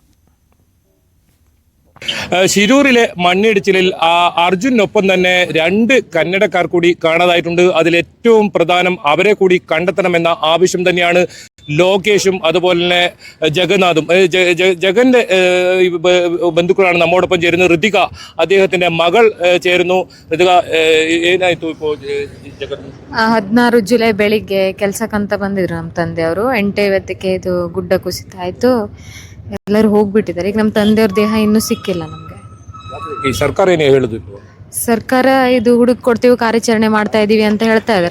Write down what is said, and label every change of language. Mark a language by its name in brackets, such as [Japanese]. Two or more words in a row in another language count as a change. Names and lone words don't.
[Malayalam] ശിരൂരിലെ മണ്ണിടിച്ചിലിൽ അർജുനൊപ്പം തന്നെ 2 കന്നഡക്കാർ കൂടി കാണാതായിട്ടുണ്ട്. അതിലേറ്റവും പ്രധാനം അവരെ കൂടി കണ്ടെത്തണമെന്ന ആവശ്യം തന്നെയാണ് ലോകേഷും അതുപോലെ തന്നെ ജഗന്നാഥും. ജഗന്റെ ബന്ധുക്കളാണ് നമ്മോടൊപ്പം ചേരുന്നത്. ഋതിക അദ്ദേഹത്തിന്റെ മകൾ ചേരുന്നു. ഋതിക, [Kannada] ಏನಾಯ್ತು ಇಪ್ಪೋ ಜಗನ್? 16 ಜುಲೈ ಬೆಳಿಗ್ಗೆ ಕೆಲ್ಸಕ್ಕಂತ ಬಂದಿದ್ರು ನಮ್ಮ ತಂದೆಯವರು. 8:50ಕ್ಕೆ ಇದು ಗುಡ್ಡ ಕುಸಿತ ಆಯ್ತು, ಎಲ್ಲರೂ ಹೋಗ್ಬಿಟ್ಟಿದ್ದಾರೆ. ಈಗ ನಮ್ಮ ತಂದೆಯವ್ರ ದೇಹ ಇನ್ನೂ ಸಿಕ್ಕಿಲ್ಲ ನಮ್ಗೆ. ಈ ಸರ್ಕಾರ ಏನೇ ಹೇಳುದು? ಸರ್ಕಾರ ಇದು ಹುಡುಕ್ ಕೊಡ್ತೀವಿ, ಕಾರ್ಯಾಚರಣೆ ಮಾಡ್ತಾ ಇದೀವಿ ಅಂತ ಹೇಳ್ತಾ ಇದಾರೆ.